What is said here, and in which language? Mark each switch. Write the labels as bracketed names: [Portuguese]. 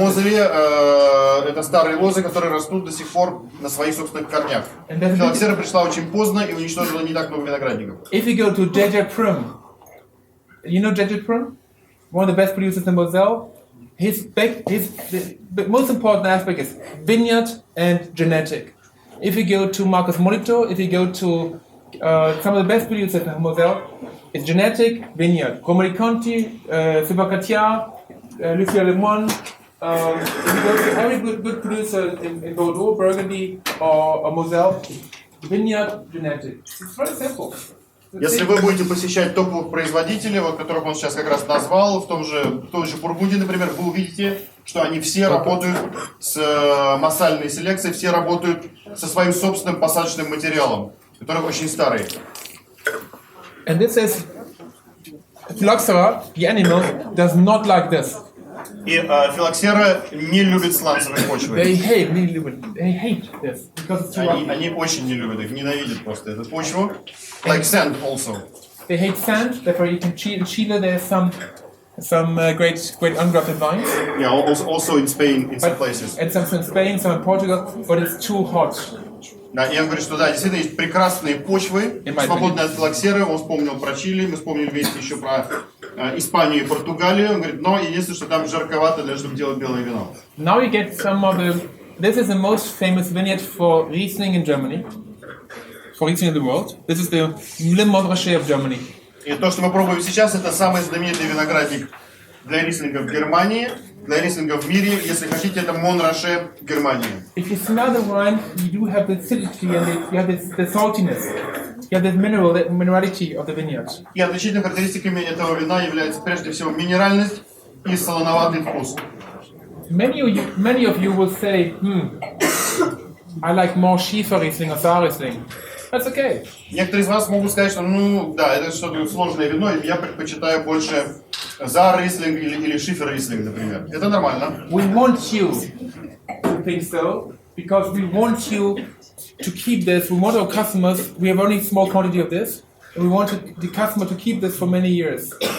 [Russian] Мозеле, это старые лозы, которые растут до сих пор на своих собственных корнях. Филоксера пришла очень поздно и уничтожила не так много виноградников. [English] If you go to JJ Prim, you know JJ Prim? One of the best producers in Moselle. The most important aspect is vineyard and genetic. If you go to Marcus Molito, if you go to some of the best producers in Moselle, it's genetic, vineyard. Comrie Conti, Subacatia, Lucia Lemoine. If you go to every good producer in Bordeaux, Burgundy, or Moselle, vineyard, genetic. It's very simple. [Russian] Если вы будете посещать топовых производителей, вот которых он сейчас как раз назвал, в той же Бургундии, например, вы увидите, что они все работают с массальной селекцией, все работают со своим собственным посадочным материалом, который очень старый. [English] And this is Phylloxera, the animal, does not like this. [Russian] И филоксера не любит сланцевые почвы. [English] They hate this because it's too rocky. [Russian] Они очень не любят их, ненавидят просто эту почву. [English] Like sand also. They hate sand. Therefore, you can in Chile there's some great ungrafted vines, Yeah, also in Spain, in some places. and some in Spain, some in Portugal, but it's too hot. [Russian] Да, и он говорит, что да, действительно есть прекрасные почвы, свободные от филоксеры. Он вспомнил про Чили, мы вспомнили вместе еще про Испанию и Португалию. Он говорит, но единственное, что там жарковато для того, чтобы делать белое вино. [English] Now you get some of the. This is the most famous vineyard for Riesling in Germany, for Riesling in the world. This is the Le Montrachet of Germany. [Russian] И то, что мы пробуем сейчас, это самый знаменитый виноградник для рислинга в Германии, для рислинга в мире. Если хотите, это Монраше Германии. [English] If you smell the wine, you do have the acidity and you have the saltiness. You have the minerality of the vineyard. [Russian] И отличительными характеристиками этого вина является прежде всего минеральность и солоноватый вкус. [English] Many of you will say, I like more Schiefer Riesling or Saar Riesling. That's okay. [Russian] Некоторые из вас могут сказать, что ну да, это что-то сложное вино, и я предпочитаю больше Заар Рислинг или Шифер Рислинг, например. Это нормально. [English] We want you to think so because we want you to keep this. We want our customers. We have only a small quantity of this, and we want the customer to keep this for many years.